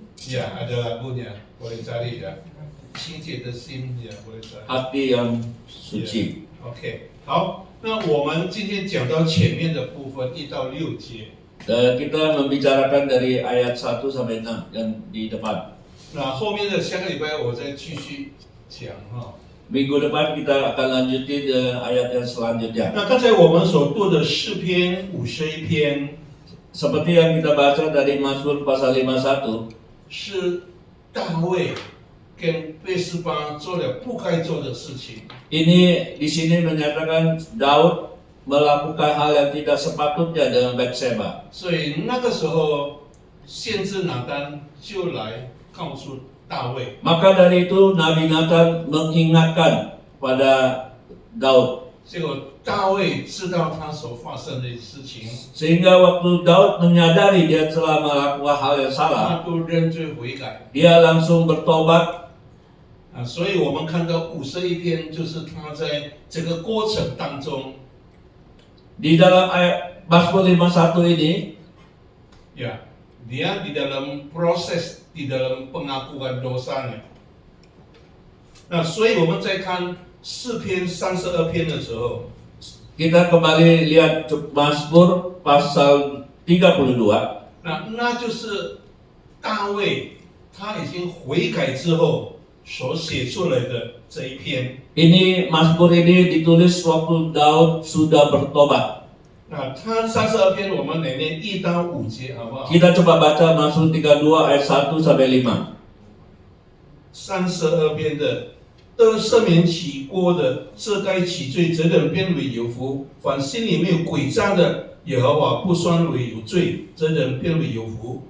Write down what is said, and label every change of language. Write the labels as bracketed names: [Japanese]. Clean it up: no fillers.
[Indonesian] 呀，ada lagunya， boleh cari ya。 [Chinese] 清洁的心呀， [Indonesian] boleh cari。 Hati yang suci. [Chinese] OK， 好，那我们今天讲到前面的部分1到6节。 [Indonesian] Kita membicarakan dari ayat 1 sampai 6 yang di depan. [Chinese] 那后面的下个礼拜我再继续讲哈。 [Indonesian] Minggu depan kita akan lanjutin dengan ayat yang selanjutnya. [Chinese] 那刚才我们所读的诗篇51篇， [Indonesian] Seperti yang kita baca dari Mazmur pasal 51, [Chinese] 是大卫跟贝斯巴做了不该做的事情。 [Indonesian] ini di sini menyatakan Daud melakukan hal yang tidak sepatutnya dengan Batseba. [Chinese] 所以那个时候，先知拿单就来告诉大卫， [Indonesian] Maka dari itu Nabi Nathan mengingatkan pada Daud. [Chinese] 结果大卫知道他所发生的事情， [Indonesian] Sehingga waktu Daud menyadari dia telah melakukan hal yang salah, [Chinese] 他都认罪悔改 [Indonesian] dia langsung bertobat. 啊。 [Chinese] 所以我们看到51篇，就是他在这个过程当中， [Indonesian] Di dalam ayat Mazmur 51 ini, ya, dia di dalam proses di dalam pengakuan dosanya。 [Chinese] 那所以我们在看4篇32篇的时候， [Indonesian] kita kembali lihat Mazmur pasal 32. [Chinese] 那就是大卫他已经悔改之后所写出来的这一篇。 [Indonesian] Ini Mazmur ini ditulis waktu Daud sudah bertobat. [Chinese] 那他32篇我们来念1到5节，好不好？ [Indonesian] Kita coba baca Mazmur 32 ayat 1 sampai 5. [Chinese] 32篇的，得赦免起锅的，这该起罪，责任变为有福；凡心里没有诡诈的，耶和华不算为有罪，责任变为有福。